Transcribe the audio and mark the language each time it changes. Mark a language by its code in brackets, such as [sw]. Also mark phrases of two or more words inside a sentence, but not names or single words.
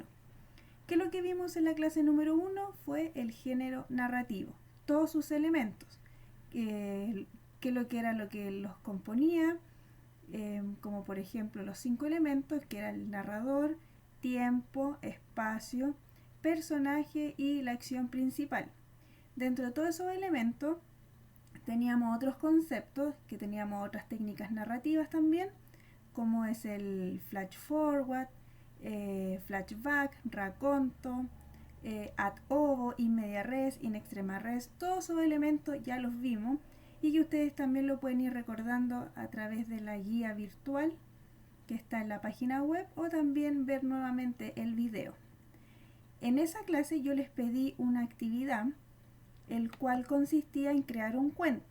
[es] Que lo que vimos en la clase número 1 fue el género narrativo, todos sus elementos, que lo que era lo que los componía, como por ejemplo los 5 elementos, que era el narrador, tiempo, espacio, personaje y la acción principal. Dentro de todos esos elementos teníamos otros conceptos, que teníamos otras técnicas narrativas también, como es el [en] flash forward, [es] flashback, [la] raconto, ad hoc, in media res, in extrema res. [es] Todos esos elementos ya los vimos y que ustedes también lo pueden ir recordando a través de la guía virtual que está en la página web, o también ver nuevamente el video. En esa clase yo les pedí una actividad, el cual consistía en crear un cuento.